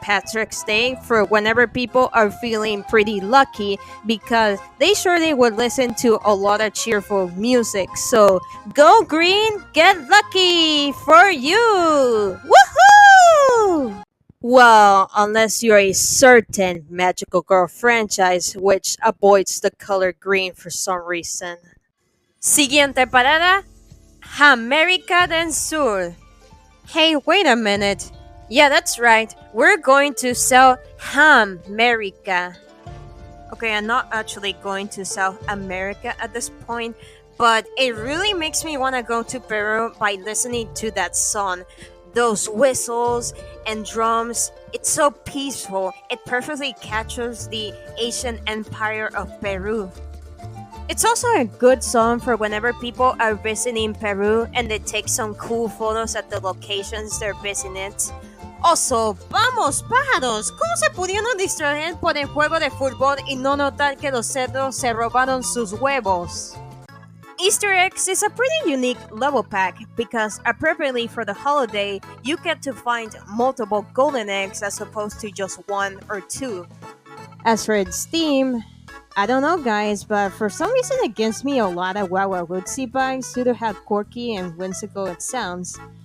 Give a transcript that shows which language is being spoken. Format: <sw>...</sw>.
<en>Patrick's Day for whenever people are feeling pretty lucky because they surely would listen to a lot of cheerful music. So, go green, get lucky for you! Woohoo! Well, unless you're a certain Magical Girl franchise which avoids the color green for some reason.</en> <es>Siguiente parada, América del Sur.</es> <en>Hey, wait a minute. Yeah, that's right. We're going to South America. Okay, I'm not actually going to South America at this point, but it really makes me want to go to Peru by listening to that song. Those whistles and drums, it's so peaceful. It perfectly captures the Asian empire of Peru. It's also a good song for whenever people are visiting Peru and they take some cool photos at the locations they're visiting.</en> <es>Also, vamos pájaros, ¿cómo se pudieron distraer por el juego de fútbol y no notar que los cerdos se robaron sus huevos?</es> <en>Easter eggs is a pretty unique level pack because appropriately for the holiday, you get to find multiple golden eggs as opposed to just one or two. As for its theme, I don't know, guys, but for some reason it gives me a lot of Wawa Wootsie vibes due to how quirky and whimsical it sounds.</en>